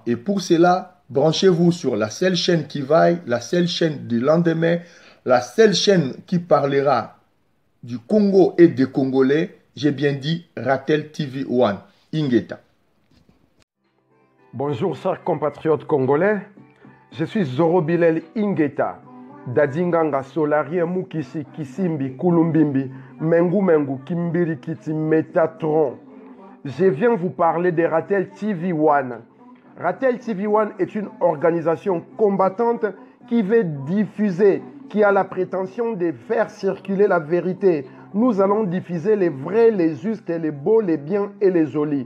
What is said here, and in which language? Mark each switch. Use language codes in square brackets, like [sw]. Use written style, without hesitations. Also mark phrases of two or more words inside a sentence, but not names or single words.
[fr] Et pour cela, branchez-vous sur la seule chaîne qui vaille, la seule chaîne du lendemain, la seule chaîne qui parlera du Congo et des Congolais. J'ai bien dit Ratel TV One, Ingeta. Bonjour chers compatriotes congolais, je suis Zoro Bilel Ingeta, Dadinganga Solarien Mukisi Kisimbi Kulumbimbi, Mengu Kimbiri Kiti Metatron. Je viens vous parler de Ratel TV One. Ratel TV One est une organisation combattante qui veut diffuser, qui a la prétention de faire circuler la vérité. Nous allons diffuser les vrais, les justes, les beaux, les biens et les jolis.